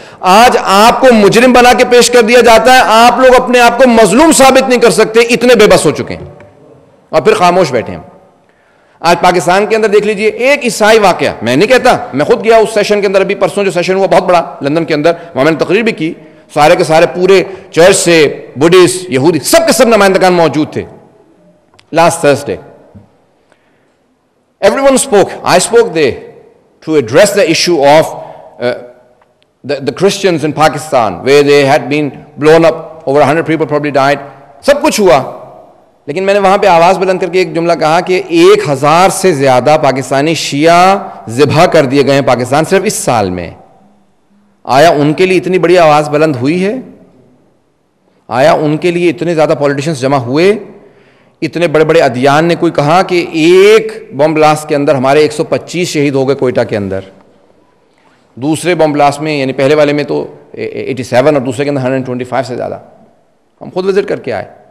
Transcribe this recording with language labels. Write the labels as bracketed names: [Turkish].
[Urdu] آج آپ کو مجرم بنا کے پیش کر دیا جاتا ہے, آپ لوگ اپنے آپ کو مظلوم ثابت نہیں کر سکتے, اتنے بے بس ہو چکے ہیں اور پھر خاموش بیٹھے ہیں. آج پاکستان کے اندر دیکھ لیجئے ایک عیسائی واقعہ, میں نہیں کہتا, میں خود گیا اس سیشن کے اندر, ابھی پرسوں جو سیشن ہوا بہت بڑا لندن کے اندر, وہاں میں نے تقریر بھی کی, سارے کے سارے پورے چرچ سے بدھسٹ یہودی سب کے سب نمائندگان موجود تھے. [English] last Thursday everyone spoke, I spoke there to address the issue of the Christians in Pakistan where they had been blown up, over 100 people probably died, [Urdu] سب کچھ ہوا. لیکن میں نے وہاں پہ آواز بلند کر کے ایک جملہ کہا کہ 1000 سے زیادہ پاکستانی شیعہ ذبح کر دیے گئے ہیں پاکستان صرف اس سال میں. آیا ان کے لیے اتنی بڑی آواز بلند ہوئی ہے؟ آیا ان کے لیے اتنے زیادہ پولیٹیشنز جمع ہوئے؟ اتنے بڑے بڑے ادیان نے کوئی کہا کہ ایک بم بلاسٹ کے اندر ہمارے 125 شہید ہو گئے کوئٹہ کے اندر, دوسرے بم بلاسٹ میں یعنی پہلے والے میں تو 87 اور دوسرے کے اندر 125 سے زیادہ. ہم خود وزٹ کر کے آئے.